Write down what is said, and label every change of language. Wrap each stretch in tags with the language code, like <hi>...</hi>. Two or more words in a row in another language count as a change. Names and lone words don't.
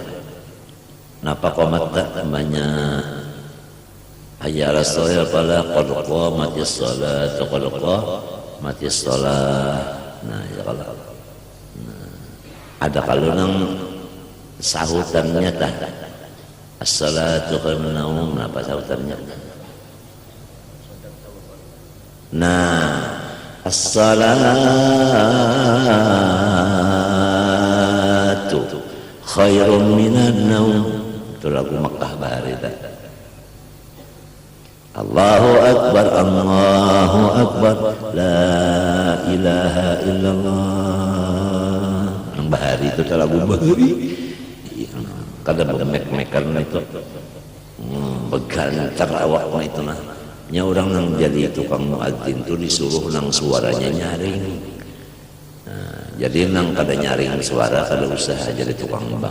<bjn>Napa komat tak banyak ayat rasul pada</bjn> <ar>qad qamatis shalah qad qamatis shalah.</ar> <bjn>Nah ya kalau ada kalau nang sahutannya tah</bjn> <ar>as-salatu khairun naum,</ar> <bjn>apa sahutannya? Nah</bjn> <ar>as-salatu khairun minan naum,</ar> <bjn>itu lagu Makkah bahari tah.</bjn> <ar>Allahu Akbar, Allahu Akbar, la ilaha illallah.</ar> <bjn>Yang bahari itu lagu bahari. Kadang bemek-mekan itu, begantar awaknya itu nah. Nya orang nang jadi tukang muadzin itu disuruh nang suaranya nyaring. Nah, jadi nang kada nyaring suara kada usah jadi tukang bang.</bjn>